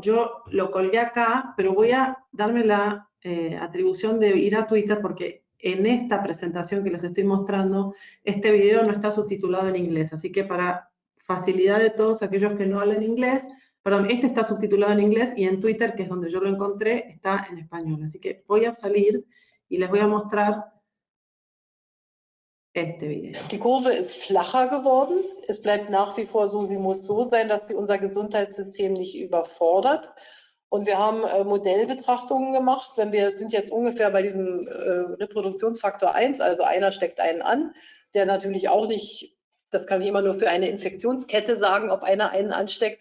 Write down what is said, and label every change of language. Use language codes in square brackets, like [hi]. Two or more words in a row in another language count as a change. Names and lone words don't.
[es] Yo lo colgué acá, pero voy a darme la atribución de ir a Twitter porque en esta presentación que les estoy mostrando, este video no está subtitulado en inglés, así que para facilidad de todos aquellos que no hablan inglés, perdón, este está subtitulado en inglés y en Twitter, que es donde yo lo encontré, está en español. Así que voy a salir y les voy a mostrar este video. [de] Die Kurve ist flacher geworden. Es bleibt nach wie vor so, sie muss so sein, dass sie unser Gesundheitssystem nicht überfordert. Und wir haben Modellbetrachtungen gemacht. Wir sind jetzt ungefähr bei diesem Reproduktionsfaktor 1, also einer steckt einen an, der natürlich auch nicht, das kann ich immer nur für eine Infektionskette sagen, ob einer einen ansteckt.